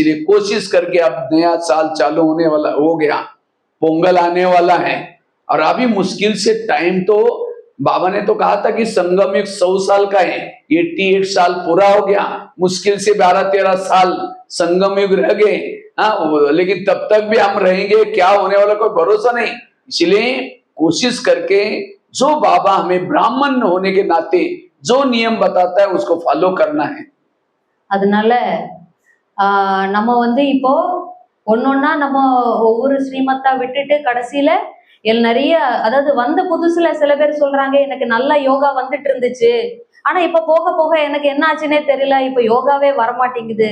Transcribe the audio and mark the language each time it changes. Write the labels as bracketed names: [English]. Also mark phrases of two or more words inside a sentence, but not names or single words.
[Hindi] इसीलिए कोशिश करके अब नया साल चालू होने वाला हो गया, पोंगल आने वाला है और अभी मुश्किल से टाइम तो बाबा ने तो कहा था कि संगम युग 100 साल का है, 88 साल पूरा हो गया, मुश्किल से 12-13 साल संगम युग रह गए। हाँ, लेकिन तब तक भी हम रहेंगे, क्या होने वाला कोई भरोसा नहीं। इसलिए कोशिश करके जो बाबा हमें ब्राह्मण होने के नाते जो नियम बताता है उसको फॉलो करना है। [Tamil] அதனால நம்ம வந்து இப்போ ஒன்னொன்னா நம்ம ஒவ்வொரு ஸ்ரீமத்தா விட்டுட்டு கடைசியில நிறைய, அதாவது வந்த புதுசுல சில பேர் சொல்றாங்க எனக்கு நல்ல யோகா வந்துட்டு இருந்துச்சு, ஆனா இப்ப போக போக எனக்கு என்ன ஆச்சுன்னே தெரியல, இப்ப யோகாவே வரமாட்டேங்குது.